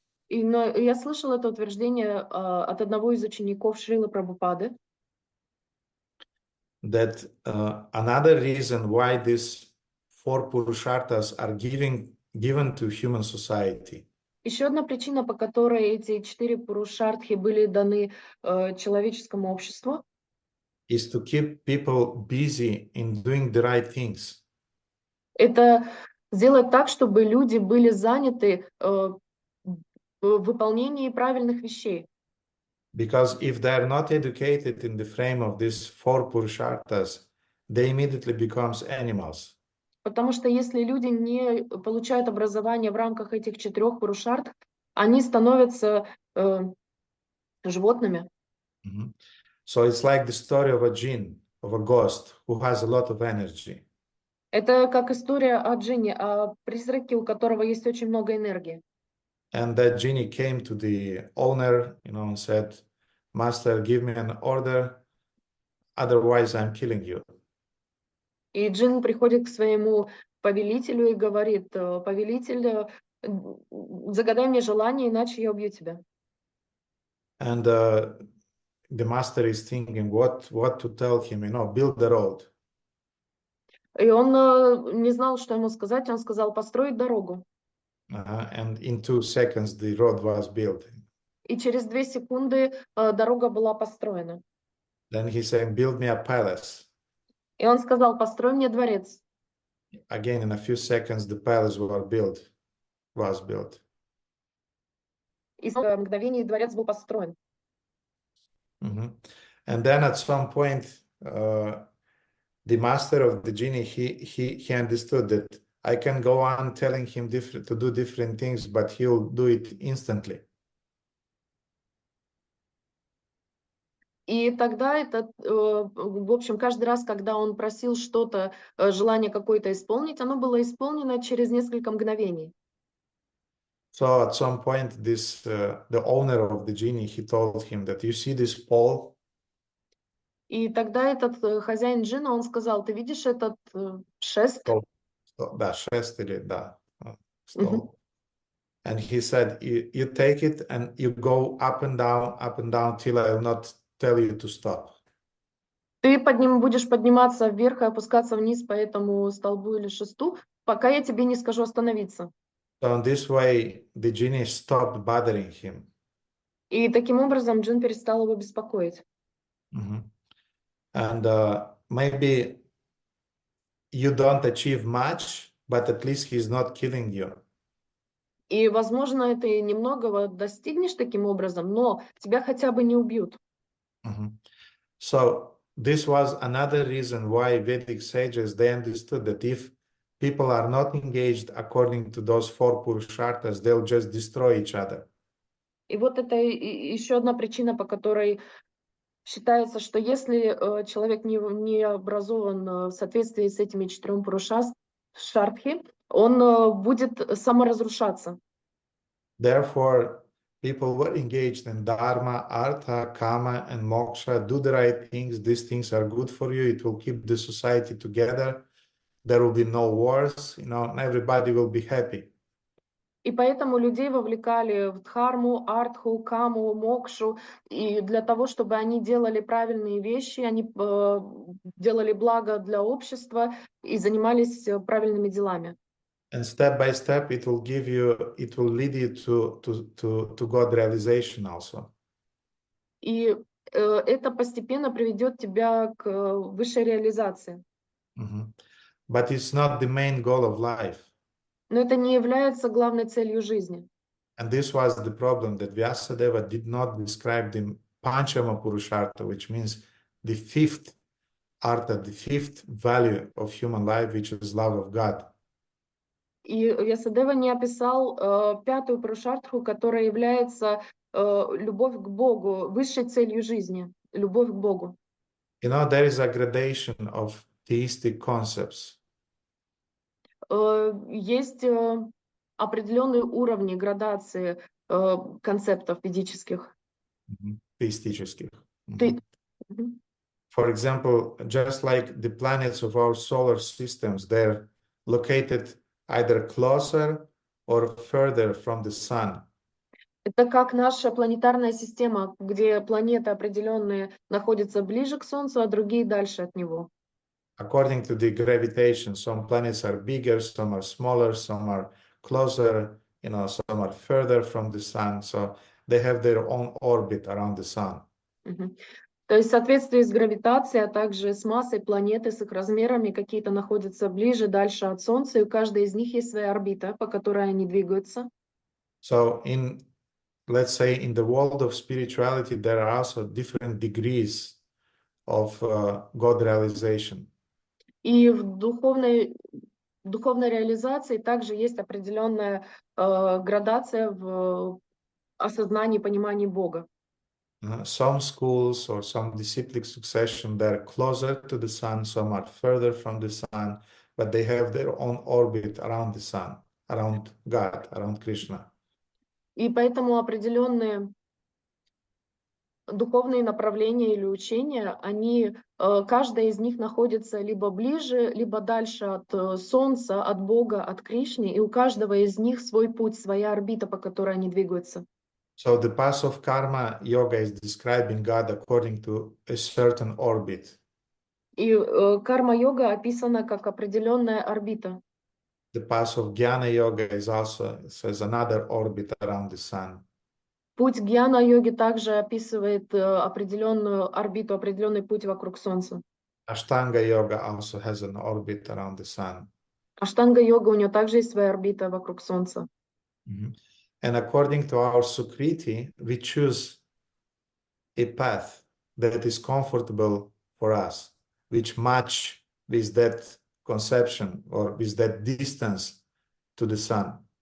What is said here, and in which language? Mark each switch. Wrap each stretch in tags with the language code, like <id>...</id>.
<ru>Но я слышала это утверждение от одного из учеников Шрилы Прабхупады,</ru> <en>That another reason why these four Purusharthas are given to human society</en> <ru>еще одна причина, по которой эти 4 пурушартхи были даны человеческому обществу,</ru> <en>is to keep people busy in doing the right things.</en> <ru>это сделать так, чтобы люди были заняты в выполнении правильных вещей.</ru> <en>Because if they are not educated in the frame of these four Purusharthas, they immediately becomes animals.</en> <ru>Потому что если люди не получают образование в рамках этих 4 пурушартх, они становятся животными. Mhm.</ru> <en>So it's like the story of a jinn, of a ghost who has a lot of energy.</en> <ru>Это как история о джинне, о призраке, у которого есть очень много энергии.</ru> <en>And that genie came to the owner, and said, "Master, give me an order, otherwise I'm killing you."</en> <ru>И джин приходит к своему повелителю и говорит: повелитель, загадай мне желание, иначе я убью тебя.</ru> <en>And the master is thinking what to tell him, build the road.</en> <ru>И он не знал, что ему сказать. Он сказал: построить дорогу.</ru> <en>And in 2 seconds the road was built.</en> <ru>И через 2 секунды дорога была построена.</ru> <en>Then he said, "Build me a palace."</en> <ru>И он сказал: построй мне дворец.</ru> <en>Again, in a few seconds, the palace was built.</en> <ru>И в мгновение дворец был построен. Mhm.</ru> <en>And then at some point, the master of the genie, he understood that I can go on telling him to do different things, but he'll do it instantly.</en> <ru>И тогда в общем, каждый раз, когда он просил что-то, желание какое-то исполнить, оно было исполнено через несколько мгновений.</ru> <en>So at some point, the owner of the genie, he told him that, "You see this pole?"</en> <ru>И тогда этот хозяин джина, он сказал: ты видишь этот шест? Да, шест или да, Мгм. стол.</ru> <en>And he said, you take it and you go up and down till I will not tell you to stop.</en> <ru>Ты будешь подниматься вверх и опускаться вниз по этому столбу или шесту, пока я тебе не скажу остановиться.</ru> <en>So in this way, the genie stopped bothering him.</en> <ru>И таким образом джин перестал его беспокоить. Mhm.</ru> <en>And maybe you don't achieve much, but at least he's not killing you.</en> <ru>И, возможно, ты немногого достигнешь таким образом, но тебя хотя бы не убьют. Mhm.</ru> <en>So this was another reason why Vedic sages, they understood that if people are not engaged according to those four Purusharthas, they'll just destroy each other.</en> <ru>И вот это еще одна причина, по которой Считается, что если человек не образован в соответствии с этими 4 пурушартхи, он будет саморазрушаться.</ru> <en>Therefore, people who are engaged in dharma, artha, kama, and moksha do the right things. These things are good for you. It will keep the society together. There will be no wars, and everybody will be happy.</en> <ru>И поэтому людей вовлекали в дхарму, артху, каму, мокшу, и для того, чтобы они делали правильные вещи, они делали благо для общества и занимались правильными делами.</ru> <en>And step by step, it will lead you to God realization also.</en> <ru>И это постепенно приведет тебя к высшей реализации.</ru> <en>But it's not the main goal of life.</en> <ru>Но это не является главной целью жизни.</ru> <en>And this was the problem, that Vyasadeva did not describe the Panchama Purushartha, which means the fifth artha, the fifth value of human life, which is love of God.</en> <ru>И Вьясадева не описал 5-ю пурушартху, которая является любовь к Богу, высшей целью жизни, любовь к Богу.</ru> <en>There is a gradation of theistic concepts.</en> <ru>Есть определенные уровни градации концептов ведических.</ru> <en>Theistic. Мгм. For example, just like the planets of our solar systems, they're located either closer or further from the sun.</en> <ru>Это как наша планетарная система, где планеты определенные находятся ближе к Солнцу, а другие дальше от него.</ru> <en>According to the gravitation, some planets are bigger, some are smaller, some are closer, some are further from the sun. So they have their own orbit around the sun. Мгм.</en> <ru>То есть в соответствии с гравитацией, а также с массой планеты, с их размерами, какие-то находятся ближе, дальше от Солнца, и у каждой из них есть своя орбита, по которой они двигаются.</ru> <en>So let's say in the world of spirituality, there are also different degrees of God realization.</en> <ru>И в духовной реализации также есть определенная градация в осознании, понимании Бога.</ru> <en>Some schools or some disciplic succession, they're closer to the sun, some are further from the sun, but they have their own orbit around the sun, around God, around Krishna.</en> <ru>И поэтому определенные духовные направления или учения, каждая из них находится либо ближе, либо дальше от Солнца, от Бога, от Кришны, и у каждого из них свой путь, своя орбита, по которой они двигаются.</ru> <en>So the path of karma yoga is describing God according to a certain orbit.</en> <ru>И карма-йога описана как определенная орбита.</ru> <en>The path of jnana yoga is also says another orbit around the sun.</en> <ru>Путь гьяна-йоги также описывает определенную орбиту, определенный путь вокруг Солнца.</ru> <en>Ashtanga yoga also has an orbit around the sun.</en> <ru>Аштанга-йога, у нее также есть своя орбита вокруг Солнца.</ru> <en>And according to our Sukriti, we choose a path that is comfortable for us, which match with that conception or with that distance to the sun.</en>